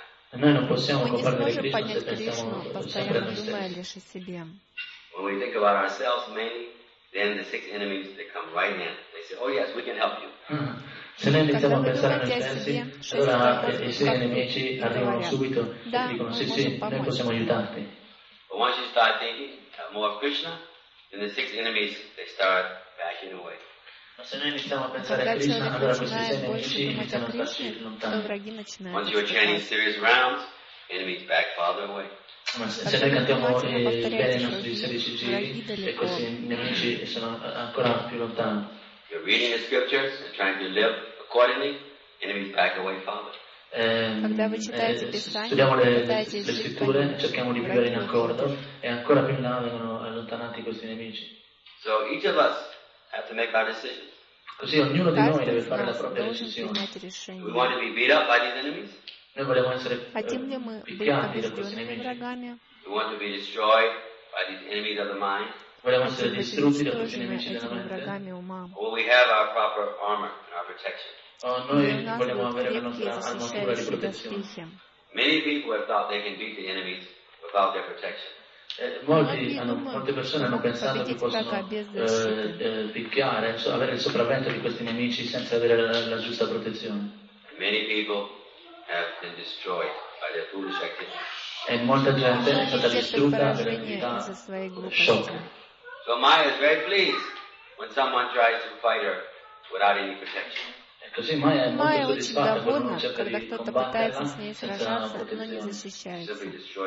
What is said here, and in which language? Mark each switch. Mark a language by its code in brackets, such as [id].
[it] Noi non possiamo comprendere Krishna se pensiamo sempre a noi stessi. [en] When we think about ourselves mainly, then the six enemies they come right in. They say, "Oh yes, we can help you." [it] Se noi iniziamo a pensare a noi stessi, allora i sei nemici arrivano subito e dicono sì sì, noi possiamo aiutarti. [en] But once you start thinking more of Krishna, then the six enemies they start backing away. [it] Ma se noi iniziamo a pensare a Krishna, allora questi sei nemici iniziano a farsi lontani. [en] Once you are chanting serious rounds, enemies back farther away. [it] Ma se noi cantiamo bene i nostri 16 giri, e così i nemici sono ancora più lontani. [en] You're reading the scriptures and trying to live accordingly, enemies back away farther. [it] Studiamo le scritture, cerchiamo di vivere in accordo, e ancora più in là vengono allontanati questi nemici. [en] So each of us have to make our decisions. [it] Così ognuno di noi deve fare la propria decisione. [en] We want to be beat up by these enemies? [it] Noi vogliamo essere picchiati da questi nemici. [en] We want to be destroyed by these enemies of the mind. [it] Vogliamo essere distrutti da questi nemici della mente. [en] Well, we have our proper armor and our protection. [it] Noi vogliamo avere la nostra armatura di protezione. [en] Many people have thought they can beat the enemies without their protection. [it] Molte persone hanno pensato che possono picchiare, avere il sopravvento di questi nemici senza avere la giusta protezione. [en] Many people have been destroyed by their foolish activity. [it] E molta gente è stata distrutta per l'attività sciocca. [en] So Maya is very pleased when someone tries to fight her without any protection. [it] Così Maya è molto soddisfatta quando uno cerca di combatterla senza protezione.